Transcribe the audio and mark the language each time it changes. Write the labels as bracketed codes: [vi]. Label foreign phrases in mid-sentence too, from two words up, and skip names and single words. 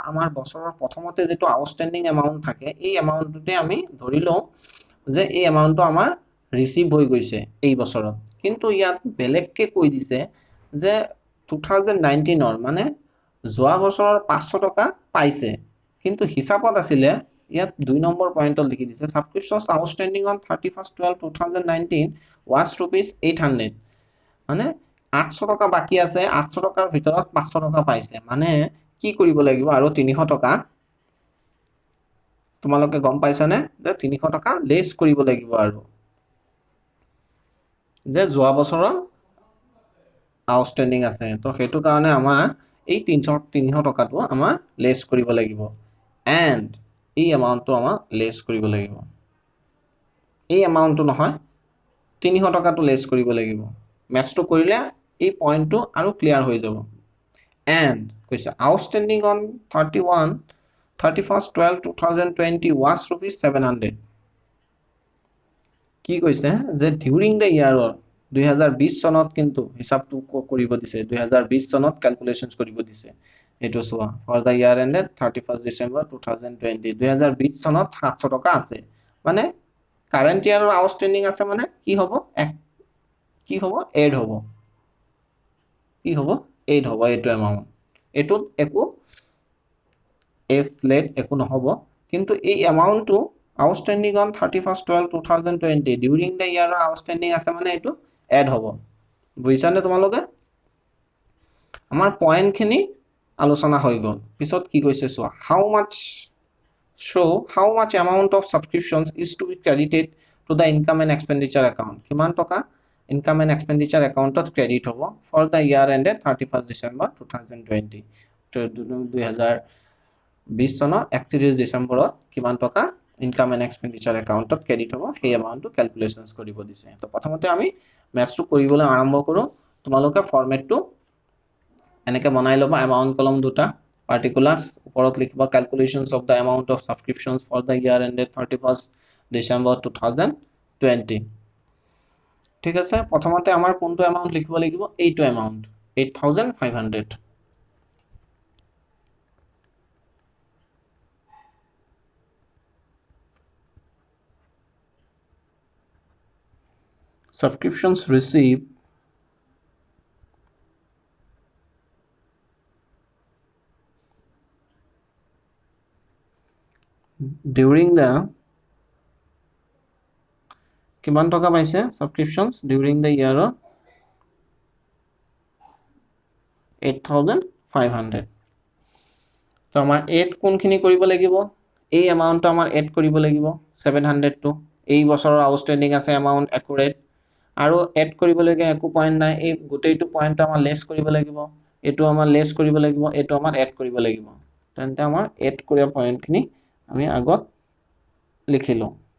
[as] আমাৰ বছৰৰ প্ৰথমতে যেটো আউটস্ট্যান্ডিং এমাউন্ট থাকে এই এমাউন্টটোতে আমি ধৰিলো যে এই এমাউন্টটো আমাৰ ৰিসিভ হৈ গৈছে এই বছৰত কিন্তু ইয়াত বেলেগকে কৈ দিছে যে 2019 ৰ মানে যোৱা বছৰৰ 500 টকা পাইছে কিন্তু হিচাপত আছিলে ইয়াত 2 নম্বৰ পয়েন্টত লিখি দিছে [en] subscriptions outstanding on 31/12/2019 was rupees 800 [as] মানে 800 টকা বাকি আছে 800 টকাৰ ভিতৰত 500 টকা পাইছে মানে কি কৰিব লাগিব আৰু 300 টকা তোমালোকে গম পাইছা নে যে 300 টকা লেস কৰিব লাগিব আৰু যে যোৱা বছৰৰ আউটস্ট্যান্ডিং আছে তো হেতু কাৰণে আমাৰ এই 300 টকাটো আমাৰ লেস কৰিব লাগিব এন্ড এই এমাউন্টটো আমাৰ লেস কৰিব লাগিব এই এমাউন্টটো নহয় 300 টকাটো লেস কৰিব লাগিব ম্যাথটো কৰিলে এই পয়েন্টটো আৰু ক্লিয়াৰ হৈ যাব এন্ড কৈছে [en] outstanding on [as] 31/12/2020 [en] was rupees 700 [as] কি কৈছে যে [en] during the year [as] 2020 চনত কিন্তু হিসাবটো কৰিব দিছে 2020 চনত ক্যালকুলেশনস কৰিব দিছে এটো সোৱা [en] for the year ended 31st December 2020 [as] 2020 চনত 700 টকা আছে মানে কারেন্ট ইয়াৰৰ আউটস্ট্যান্ডিং আছে মানে কি হ'ব এড হ'ব কি হ'ব এড হ'ব এটো এমাউন্ট এটো একো এস লেট একো নহব কিন্তু এই এমাউন্টটো [en] outstanding on 31/12/2020 during the year outstanding [as] আছে মানে এটো এড হ'ব বুজিছানে তোমালোকে আমাৰ পয়েন্ট খিনি আলোচনা হৈ গল পিছত কি কৈছে সোৱা [en] how much amount of subscriptions is to be credited to the income and expenditure account [as] কিমান টকা [en] income and expenditure account [as] ত ক্রেডিট হ'ব [en] for the year ended 31st December 2020 তো [as] 2020 চনৰ 31 ডিসেম্বৰত কিমান টকা [en] income and expenditure [as] একাউন্টত ক্রেডিট হ'ব সেই এমাউন্টটো ক্যালকুলেশনস কৰিব দিছে তো প্ৰথমতে আমি ম্যাথটো কৰিবলৈ আৰম্ভ কৰো তোমালোকে ফৰম্যাটটো এনেকে বনাই লবা এমাউন্ট কলম দুটা particulars ওপৰত লিখিব [en] calculations of the amount of subscriptions for the year ended 31st December 2020 [as] ঠিক আছে প্ৰথমতে আমাৰ কোনটো এমাউন্ট লিখিব লাগিব এইটো এমাউন্ট 8500 [en] subscriptions received during the [as] কিমান টকা পাইছে [en] subscriptions during the year 8500 [as] তো আমাৰ এড কোনখিনি কৰিব লাগিব এই এমাউন্টটো আমাৰ এড কৰিব লাগিব 700 টো এই বছৰৰ আউটষ্টেণ্ডিং আছে এমাউন্ট একুৰেট আৰু এড কৰিবলগীয়া একো পইণ্ট নাই এই গোটেইটো পইণ্ট আমাৰ লেছ কৰিব লাগিব এটো আমাৰ লেছ কৰিব লাগিব এটো আমাৰ এড কৰিব লাগিব তেন্তে আমাৰ এড কৰা পইণ্টখিনি আমি আগত লিখিলো